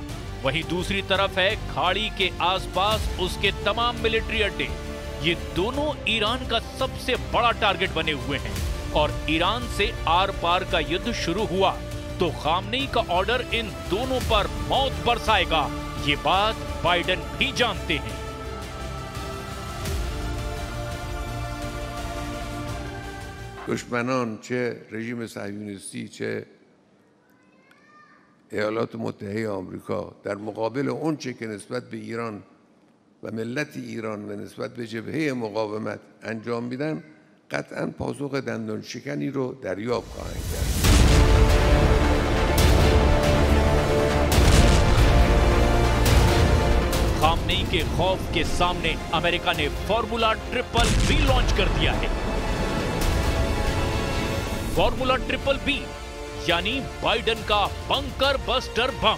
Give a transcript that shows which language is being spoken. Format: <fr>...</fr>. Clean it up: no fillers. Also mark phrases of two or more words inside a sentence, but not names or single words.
<hi>वहीं दूसरी तरफ है खाड़ी के आसपास उसके तमाम मिलिट्री अड्डे। ये दोनों ईरान का सबसे बड़ा टारगेट बने हुए हैं और ईरान से आर पार का युद्ध शुरू हुआ तो खामनेई का ऑर्डर इन दोनों पर मौत बरसाएगा। ये बात बाइडेन भी जानते हैं।</hi> <fa>دشمنان چه رژیم صهیونیستی چه ایالات متحده آمریکا در مقابل اون چه که نسبت به ایران و ملت ایران و نسبت به جبهه مقاومت انجام میدن قطعاً پاسخ دندان شکنی رو دریافت خواهند کرد.</fa> <hi>खामनेई के खौफ के सामने अमेरिका ने</hi> <en>formula triple B</en> <hi>लॉन्च कर दिया है।</hi> <en>formula triple B</en> <hi>यानी बाइडेन का</hi> <en>bunker buster bomb.</en>